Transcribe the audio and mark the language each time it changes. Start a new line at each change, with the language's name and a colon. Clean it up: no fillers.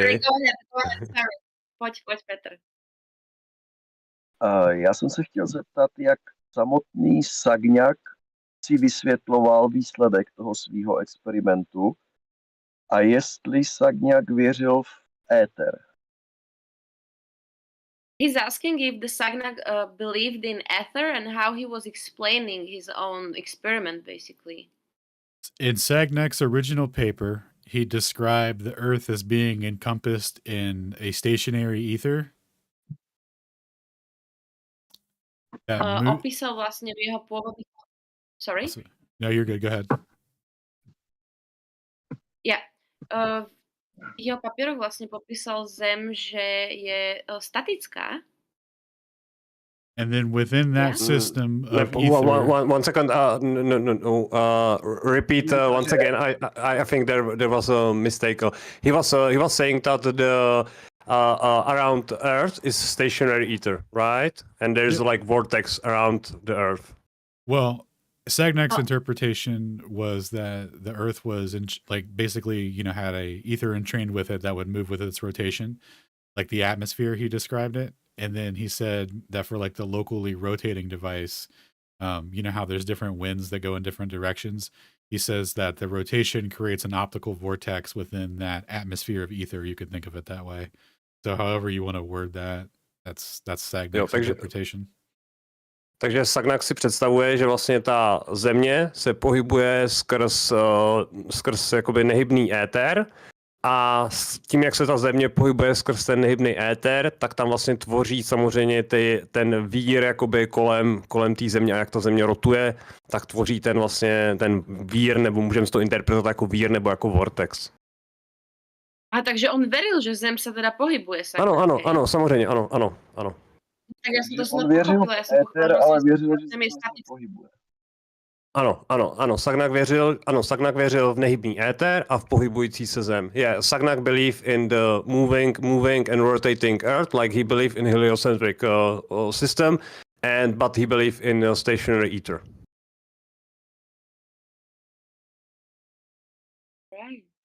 English: Sorry, go ahead, sorry.
Czech: Pojď,
English: Petr.
Czech: Já jsem se chtěl zeptat, jak samotný Sagňák si vysvětloval výsledek toho svého experimentu a jestli Sagňák věřil v Aether.
English: He's asking if the Sagnac believed in Aether and how he was explaining his own experiment, basically. In Sagnac's original paper, he described the Earth as being encompassed in a stationary ether.
Czech: Opísal vlastně v jeho původní...
English: Sorry? No, you're good. Go ahead. Yeah.
Slovak: V jeho papíroch vlastně popísal Zem, že je statická.
English: And then within that system of ether... One second. No. Repeat once again. I think there was a mistake. He was saying that the around Earth is stationary ether, right? And there's like vortex around the Earth. Well, Sagnac's interpretation was that the Earth was basically, had a ether entrained with it that would move with its rotation, like the atmosphere. He described it, and then he said that for like the locally rotating device, how there's different winds that go in different directions. He says that the rotation creates an optical vortex within that atmosphere of ether. You could think of it that way. So, however you want to word that, that's Sagnac's interpretation.
Czech: Takže Sagnac si představuje, že vlastně ta Země se pohybuje skrz jakoby nehybný éter a tím, jak se ta Země pohybuje skrz ten nehybný éter, tak tam vlastně tvoří samozřejmě ten vír jakoby kolem té Země a jak ta Země rotuje, tak tvoří ten vír, nebo můžeme to interpretovat jako vír nebo jako vortex.
Slovak: A takže on veril, že Zem se teda pohybuje.
Czech: Ano, samozřejmě, ano. Tak já jsem to On věřil v Aether, ale věřil, že se pohybuje. Ano, Sagnac věřil v nehybný éter a v pohybující se Zem.
English: Yeah, Sagnac believed in the moving and rotating Earth, like he believed in heliocentric system, but he believed in stationary ether. Right.